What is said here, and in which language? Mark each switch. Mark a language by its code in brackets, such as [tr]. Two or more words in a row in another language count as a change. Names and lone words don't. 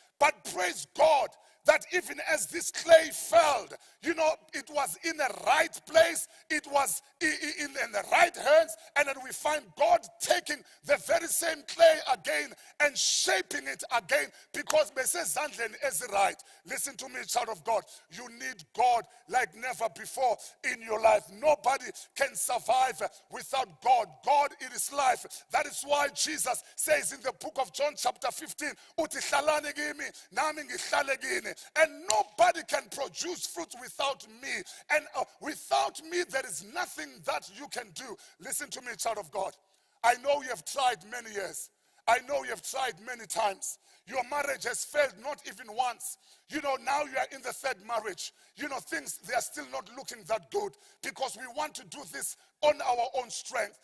[en] But praise God, that even as this clay fell, it was in the right place, it was in the right hands, and then we find God taking the very same clay again and shaping it again, because [zu] mesezandleni eziright. [en] Listen to me, child of God. You need God like never before in your life. Nobody can survive without God. God, it is life. That is why Jesus says in the book of John chapter 15, [zu] "Uthi hlalani kimi, nami ngihlale kini." [en] And nobody can produce fruit without me. And without me, there is nothing that you can do. Listen to me, child of God. I know you have tried many years. I know you have tried many times. Your marriage has failed not even once. Now you are in the third marriage. Things, they are still not looking that good, because we want to do this on our own strength.